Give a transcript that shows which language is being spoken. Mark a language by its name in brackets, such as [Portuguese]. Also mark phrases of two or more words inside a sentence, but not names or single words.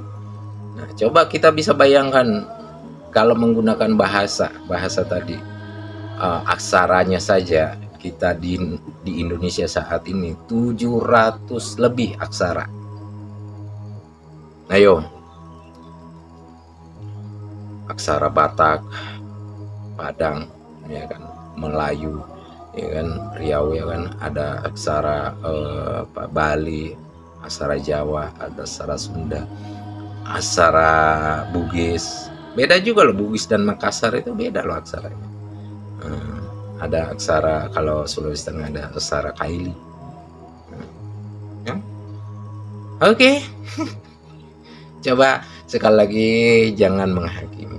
[Indonesian] Nah, coba kita bisa bayangkan kalau menggunakan bahasa tadi, aksaranya saja kita di Indonesia saat ini 700 lebih aksara. Ayo, aksara Batak, Padang, ya kan, Melayu, ya kan, Riau, ya kan, ada aksara Bali, aksara Jawa, ada aksara Sunda, aksara Bugis. Beda juga loh, Bugis dan Makassar itu beda loh aksaranya. Ada aksara, kalau Sulawesi Tengah ada aksara Kaili. Ya? Oke. Coba sekali lagi jangan menghakimi.